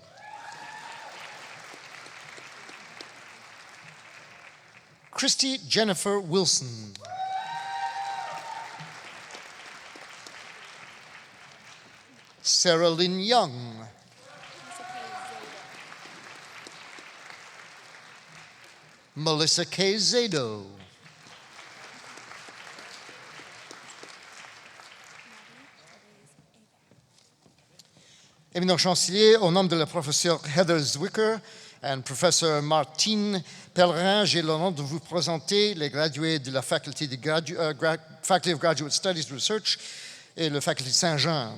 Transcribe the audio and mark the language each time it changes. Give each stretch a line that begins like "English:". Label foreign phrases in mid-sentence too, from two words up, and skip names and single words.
French: Christy Jennifer Wilson. Sarah Lynn Young. Melissa K. Zado. Éminent chancelier, au nom de la professeure Heather Zwicker et professeur Martine Pellerin, j'ai l'honneur de vous présenter les gradués de la
English: Faculty of Graduate Studies and Research
French: et la Faculté Saint-Jean.